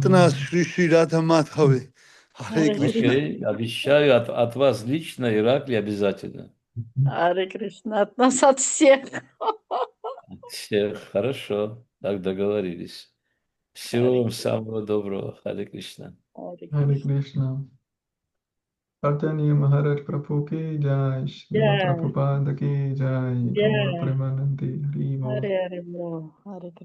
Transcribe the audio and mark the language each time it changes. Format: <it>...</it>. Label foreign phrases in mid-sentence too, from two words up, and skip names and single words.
<ru>от нас, Шри Радха Мадхаве. Харе Кришна. Окей, обещаю от вас лично, Иракли, обязательно. Харе Кришна, от нас, от всех. Все хорошо, так договорились. Всего Харе вам Кришна. самого доброго, Харе Кришна. Харе Hare Кришна. Krishna.</ru> <hi>चैतन्य महाराज प्रभु की जय, श्रील Jai, प्रभुपाद की जय, गौर jai. प्रेमानन्दी हरि बोल.</hi> <ru>Харе Кришна. Харе Кришна.</ru>